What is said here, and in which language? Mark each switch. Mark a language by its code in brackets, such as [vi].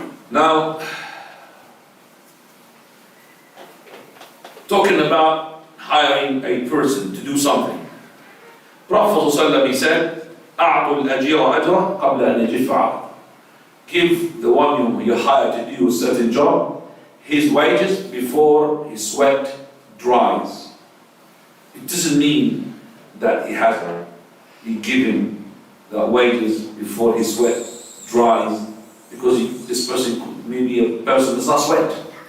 [en] Now, talking about hiring a person to do something. Prophet ﷺ, he said, [ar] أَعْطُوا الْأَجِيرَ أَجْرَهُ قَبْلَ أَنْ يَجِفَّ. [en] Give the one you hire to do a certain job his wages before his sweat dries. It doesn't mean that he has to be given the wages before his sweat dries, because this person could maybe a person does not sweat.